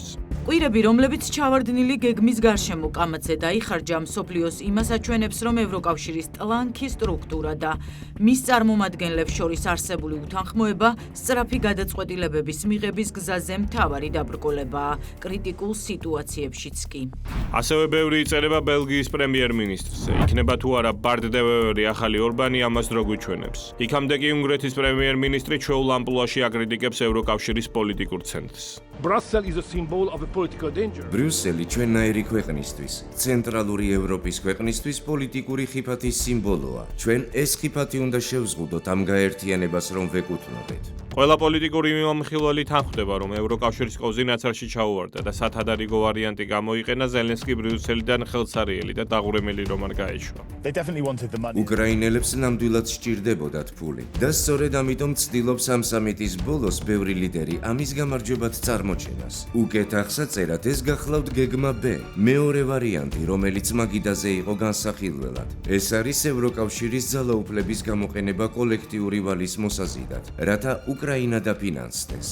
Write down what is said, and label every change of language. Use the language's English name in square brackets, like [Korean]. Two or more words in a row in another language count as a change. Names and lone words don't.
[Georgian] კვირები, რომლებიც ჩავარდნილი გეგმის გარშემო კამათზე დაიხარჯა, მსოფლიოს იმას აჩვენებს, რომ ევროკავშირის ტლანქი სტრუქტურა და მის წარმომადგენლებს შორის არსებული უთანხმოება სწრაფი გადაწყვეტილებების მიღების გზაზე მთავარი დაბრკოლებაა კრიტიკულ სიტუაციებშიც კი. ასევე ბევრი იწერება ბელგიის პრემიერ-მინისტრზე. იქნება თუ არა ბარდ დე ვევერი ახალი ორბანი, ამას დრო გვიჩვენებს. იქამდე კი უნგრეთის პრემიერ-მინისტრი ჩვეულ ამპლუაში აკრიტიკებს ევროკავშირის პოლიტიკურ ცენტრს. [English] Brussels is a symbol of a political danger. [Georgian] ბრიუსელი ჩვენნაირი ქვეყნისთვის, ცენტრალური ევროპის ქვეყნისთვის პოლიტიკური ხიფათის სიმბოლოა. ჩვენ ეს ხიფათი უნდა შევზღუდოთ ამ გაერთიანებას, რომ ვეკუთვნოდეთ. ყველა პოლიტიკური მიმოხილველი თანხმდება, რომ ევროკავშირის კოზინაცარში ჩაუვარდა და სათადარიგო ვარიანტი გამოიყენა ზელენსკი ბრიუსელიდან ხელსარიელი და დაღურემელი რომ არ გაეშვა. [English] They definitely wanted the money. [Georgian] უკრაინელებს ნამდვილად სჭირდებოდათ ფული. და სწორედ ამიტომ ცდილობს ამ სამიტის ბოლოს ბევრი ლიდერი ამის გამარჯვებად წარმოჩენას. უკეთ აღსაწერად ეს გახლავთ გეგმა B, მეორე ვარიანტი, რომელიც მაგიდაზე იყო განსახილველად. ეს არის ევროკავშირის ძალაუფლების გამოყენება კოლექტიური ვალის მოსაზიდად, რათა უკრაინა დაფინანსდეს.